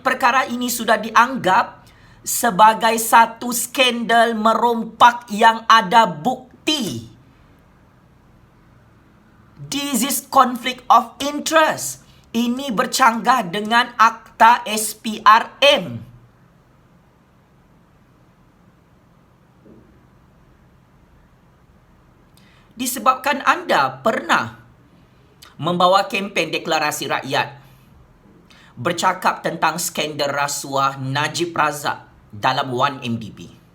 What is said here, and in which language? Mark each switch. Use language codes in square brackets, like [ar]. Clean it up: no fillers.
[ms] Perkara ini sudah dianggap sebagai satu skandal merompak yang ada bukti. [en] This is conflict of interest. [ms] Ini bercanggah dengan Akta SPRM. Disebabkan anda pernah membawa kempen deklarasi rakyat bercakap tentang skandal rasuah Najib Razak dalam 1MDB.